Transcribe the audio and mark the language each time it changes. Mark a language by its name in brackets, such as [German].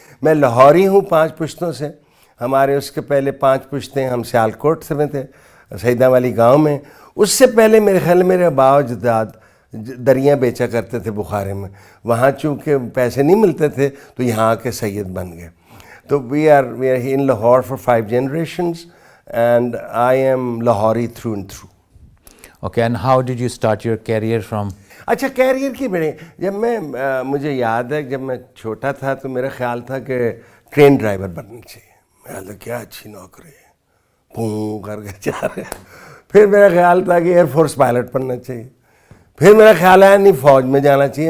[Urdu] میں لاہوری ہوں 5 پشتوں سے. ہمارے اس کے پہلے 5 پشتیں ہم سیالکوٹ سے میں تھے، سیدہ والی گاؤں میں. اس سے پہلے میرے خیال میرے آبا و اجداد دریاں بیچا کرتے تھے بخارے میں. وہاں چونکہ پیسے نہیں ملتے تھے تو یہاں کے سید بن گئے. [English] تو we are in Lahore for 5 generations and I am Lahori through and through. Okay, and how did you start your career from? [Urdu] اچھا کیریئر کی بڑے جب میں مجھے یاد ہے جب میں چھوٹا تھا تو میرا خیال تھا کہ ٹرین ڈرائیور بننا چاہیے. میں کیا اچھی نوکری ہے، پوں کر کے جا رہے. پھر میرا خیال تھا کہ ایئر فورس پائلٹ بننا چاہیے. پھر میرا خیال آیا نہیں فوج میں جانا چاہیے.